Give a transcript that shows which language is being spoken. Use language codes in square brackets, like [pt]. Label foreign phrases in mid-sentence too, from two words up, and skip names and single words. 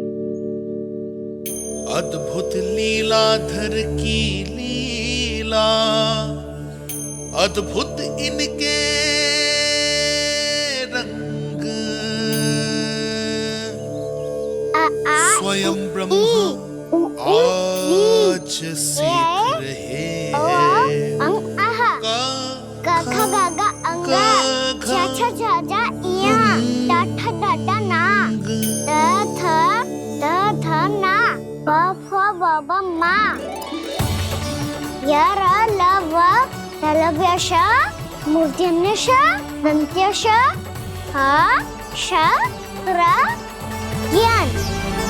[hi] अद्भुत लीलाधर की लीला, अद्भुत इनके रंग। स्वयं ब्रह्म आज सीख रहे हैं। गा गा गा अंगा, छा छा छा जा इया, डा डा ना, द थ ना, ब फ ब ब मा, य र ल व लव्य श, मूर्धन्य श, दन्त्य श, ह श र ज्ञान।